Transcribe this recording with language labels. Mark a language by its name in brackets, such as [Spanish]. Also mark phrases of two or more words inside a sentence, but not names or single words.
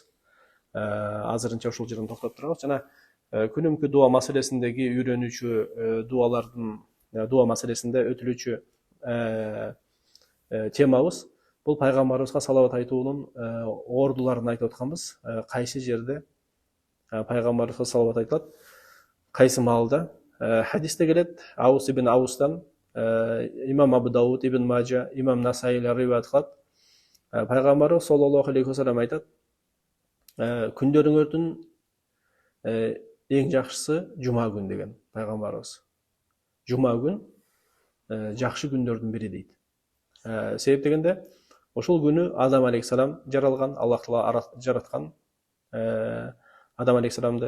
[Kyrgyz] Азырынча ушул жерден токтоп турабыз. Жана күнүмкү дуа маселесиндеги үйрөнүүчү дуалардын дуа маселесинде өтүлүүчү темабыз бул пайгамбарыбызга салават айтуунун ордуларын айтып атканбыз. Кайсы жерде пайгамбарыбызга салават айтылат? Кайсы маалда? Хадисте келет, Аус ибн Аустан, имам Абу Дауд, ибн Маджа, имам Насаилер риваят кылат. Пайгамбарыбыз [Arabic] صلى الله عليه وسلم [Kyrgyz] айтат: күндөрүңөрдүн эң жакшысы жума күн деген пайгамбарыбыз. Жума күн жакшы күндөрдүн бири дейт. Себеп дегенде ошол күнү Адам алейхиссалам жаралган, Аллах Таала жараткан Адам алейхиссаламды.